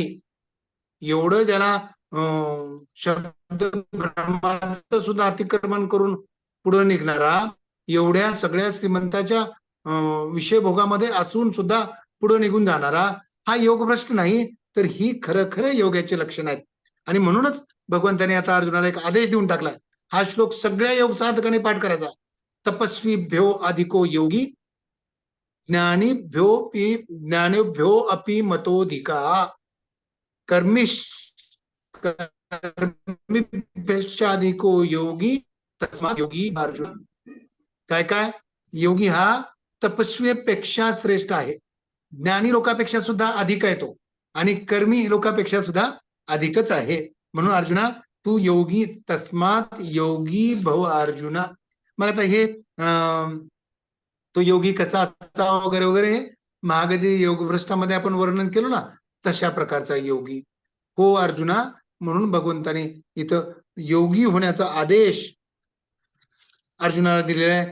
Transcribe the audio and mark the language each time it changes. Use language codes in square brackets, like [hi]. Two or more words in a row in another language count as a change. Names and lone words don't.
[mr] एवढं ज्याला शब्द ब्रह्माचं सुद्धा अतिक्रमण करून पुढे निघणारा, एवढ्या सगळ्या श्रीमंताच्या विषय भोगामध्ये असून सुद्धा पुढे निघून जाणारा हा योग भ्रष्ट नाही, तर ही खरं योगाचे लक्षण आहेत. आणि म्हणूनच भगवंताने आता अर्जुनाला एक आदेश देऊन टाकला. हा श्लोक सगळ्या योग साधकांनी पाठ करायचा. [sa] तपस्वीभ्यो अधिको योगी ज्ञानीभ्यो अपि मतोधिका कर्मीभ्यश्चाधिको योगी तस्मात् योगी अर्जुन. [mr] काय योगी हा तपस्वीपेक्षा श्रेष्ठ आहे, ज्ञानी लोकांपेक्षा सुद्धा अधिक आहे तो, आणि कर्मी लोकांपेक्षा सुद्धा अधिकच आहे. म्हणून अर्जुना तू [sa] योगी तस्मात् योगी भव अर्जुना. [mr] मग आता हे तो योगी कसा असावा वगैरे वगैरे मागे जे योगभ्रष्टामध्ये आपण वर्णन केलं ना, तशा प्रकारचा योगी हो अर्जुना. म्हणून भगवंताने इथं योगी होण्याचा आदेश अर्जुनाला दिलेला आहे.